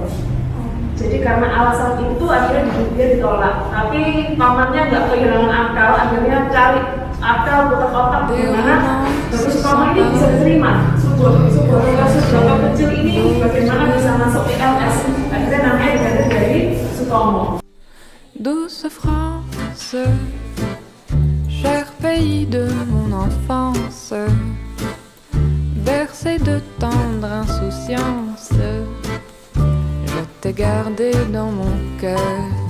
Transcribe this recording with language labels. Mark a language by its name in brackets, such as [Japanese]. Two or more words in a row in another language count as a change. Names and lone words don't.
[Indonesian] Jadi karena alasan itu akhirnya dia ditolak. Tapi pamannya nggak kehilangan akal, akhirnya cari akal otak-otak bagaimana Dr. Sutomo ini bisa diterima. Subroto kecil ini bagaimana bisa masuk ELS. Akhirnya namanya diganti dari Sutomo. [French] Douce France, cher pays de mon enfance, bercé de tendre insouciance, je t'ai gardé dans mon cœur.